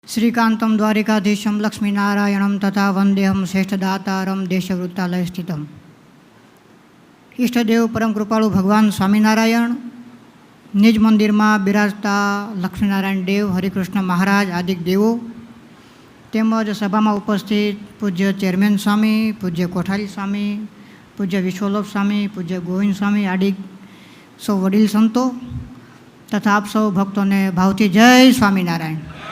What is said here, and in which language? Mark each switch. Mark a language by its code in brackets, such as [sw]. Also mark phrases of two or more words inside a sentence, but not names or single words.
[sa] श्रीकांतं द्वारिकाधीशं लक्ष्मीनारायणं तथा वंदेहम श्रेष्ठदातारं देशवृत्तालय स्थितम्। [gu] ઈષ્ટદેવ પરમ કૃપાળુ ભગવાન સ્વામિનારાયણ નિજ મંદિરમાં બિરાજતા લક્ષ્મીનારાયણ દેવ, હરિકૃષ્ણ મહારાજ આદિક દેવો તેમજ સભામાં ઉપસ્થિત પૂજ્ય ચેરમેન સ્વામી, પૂજ્ય કોઠારી સ્વામી, પૂજ્ય વિશ્વલોપ સ્વામી, પૂજ્ય ગોવિંદ સ્વામી આદિક સૌ વડીલ સંતો તથા આપ સૌ ભક્તોને ભાવથી જય સ્વામિનારાયણ।